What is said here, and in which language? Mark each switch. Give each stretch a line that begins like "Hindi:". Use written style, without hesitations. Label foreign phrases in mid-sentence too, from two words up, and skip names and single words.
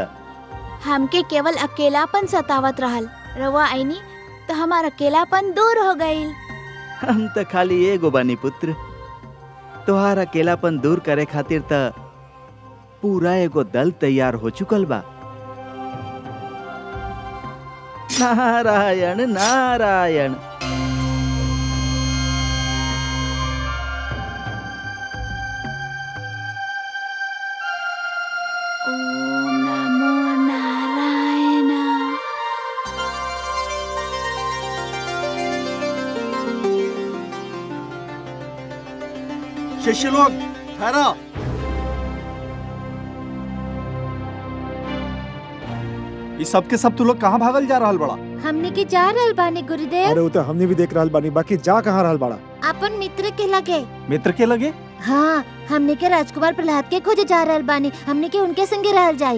Bhojpuri: हमके केवल अकेलापन सतावत रहल, रउआ आईनी तो हमार अकेलापन दूर हो गईल। हम त खाली एगो बानी पुत्र। तोहार अकेलापन दूर करे खातिर त पूरा एगो दल तैयार हो चुकल बा। नारायण नारायण।
Sanskrit: ओम नमो नारायण।
Bhojpuri: शिष्य लोग ठहरा। ये सब के सब तू लोग कहाँ भागल जा रहल बड़ा? हमने के जा रहल बानी गुरुदेव, अरे वो तो हमने भी देख रहल बानी, बाकी जा कहाँ रहल बाड़ा? अपन मित्र के लगे। मित्र के लगे? हाँ, हमने के राजकुमार प्रहलाद के खोजे जा रहल बानी, हमने के उनके संगे रहल जाई।